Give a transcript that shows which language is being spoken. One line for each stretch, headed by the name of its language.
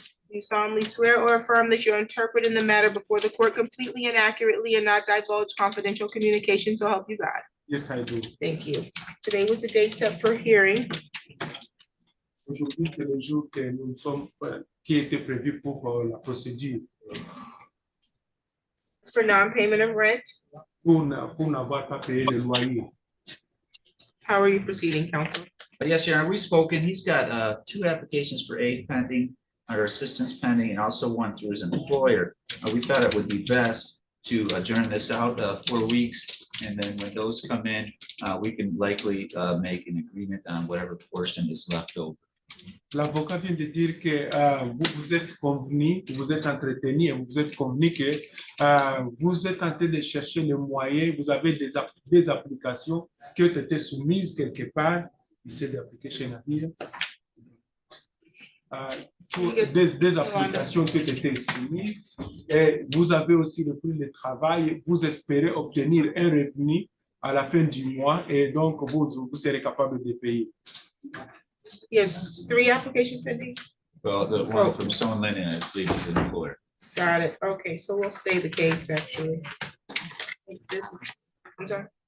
English: You solemnly swear or affirm that you'll interpret in the matter before the court completely and accurately and not divulge confidential communication to help you God. Yes, I do. Thank you. Today was the date set for hearing.
French: Aujourd'hui, c'est le jour que nous sommes, qui était prévu pour la procédure.
English: For non-payment of rent.
French: Pour n'avoir pas payé le loyer.
English: How are you proceeding, counsel? Yes, Your Honor, we've spoken. He's got two applications for aid pending, or assistance pending, and also one through his employer. We thought it would be best to adjourn this out 4 weeks, and then when those come in, we can likely make an agreement on whatever portion is left over.
French: L'avocat vient de dire que vous vous êtes convenu, vous êtes entretenu et vous êtes convenu que vous êtes en train de chercher le moyen, vous avez des applications qui ont été soumises quelque part, ici d'application navire, des applications qui ont été soumises et vous avez aussi le prix de travail, vous espérez obtenir un revenu à la fin du mois et donc vous serez capable de payer.
English: Yes, 3 applications pending. Well, the one from Stone Linen, I believe, is an employer. Got it. Okay, so we'll stay the case, actually. This, I'm sorry.